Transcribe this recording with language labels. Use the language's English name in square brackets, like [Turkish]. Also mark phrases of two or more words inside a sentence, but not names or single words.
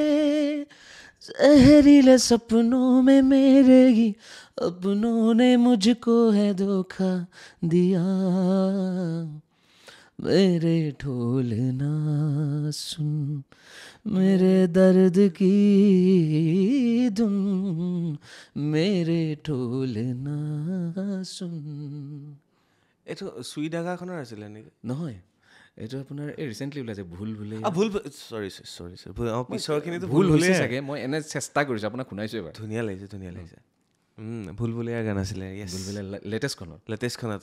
[Hindi] जहरीले सपनों में मेरे ही अपनों ने मुझको है धोखा दिया मेरे ढोल ना सुन मेरे दर्द की धुन मेरे ढोल ना सुन [Assamese] এইটো চুই ডাগাখনৰ আছিলে নেকি নহয় এইটো আপোনাৰ এই ৰিচেণ্টলি ওলাইছে ভুল ভুলে ভুল চৰি পিছৰখিনিতো ভুল হৈছে চাগে মই এনে চেষ্টা কৰিছোঁ আপোনাক শুনাইছোঁ এবাৰ ধুনীয়া লাগিছে ভুল ভুলীয়া গান আছিলে ভুল ভুলে লেটেষ্টখনত